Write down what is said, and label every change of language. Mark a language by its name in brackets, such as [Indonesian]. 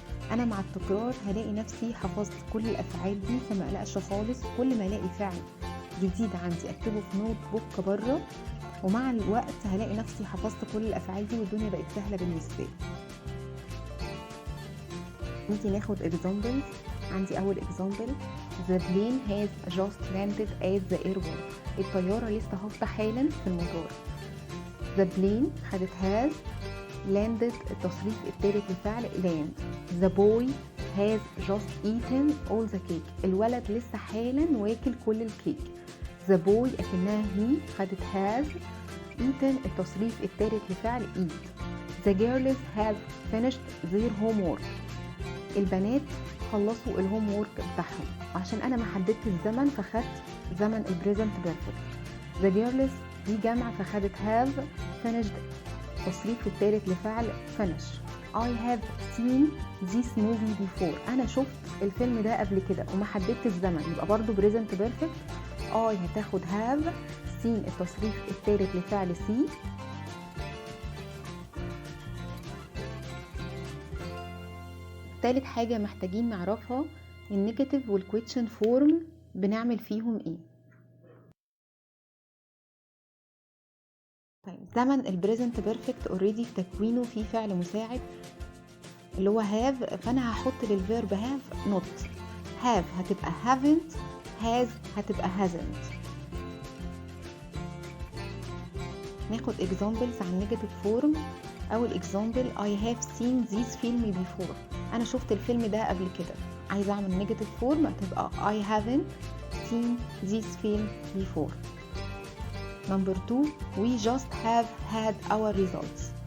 [Arabic] انا مع التكرار هلاقي نفسي حفظت كل الافعال دي، فما اقلقش خالص. كل ما الاقي فعل جديد عندي اكتبه في نوت بوك بره، ومع الوقت هلاقي نفسي حفظت كل الافعال دي والدنيا بقت سهله بالنسبه لي. نيجي ناخد examples. عندي اول [English] example the plane has just landed at the airport. [Arabic] الطياره لسه هابطه حالا في المطار. [English] the plane [Arabic] خدت [English] has landed [Arabic] التصريف الثالث لفعل [English] land. the boy has just eaten all the cake. [Arabic] الولد لسه حالا واكل كل الكيك. [English] the boy [Arabic] اكنها he خدت [English] has eaten [Arabic] التصريف الثالث لفعل eat. [English] the girls have finished their homework. [Arabic] البنات خلصوا الهوم وورك بتاعهم. عشان انا ما حددت الزمن فخدت زمن البريزنت بيرفكت. [English] the girls [Arabic] دي جمع فخدت [English] have finished [Arabic] التصريف الثالث لفعل finish. [English] I have seen this movie before. [Arabic] انا شفت الفيلم ده قبل كده وما حددت الزمن، يبقى برضو بريزنت بيرفكت. I هتاخد [English] have seen [Arabic] التصريف الثالث لفعل see. ثالث حاجة محتاجين نعرفها النيجاتيف والكويشن فورم بنعمل فيهم ايه. طيب زمن البريزنت بيرفكت اوريدي في تكوينه في فعل مساعد اللي هو have، فانا هحط للفيرب [English] have not. have [Arabic] هتبقى [English] haven't، has هتبقى hasn't. [Arabic] ناخد examples عن نيجاتيف فورم. اول [English] example I have seen this film before. [Arabic] انا شفت الفيلم ده قبل كده. عايزه اعمل نيجاتيف فورم هتبقى [English] I haven't seen this film before. Number 2 we just have had our results.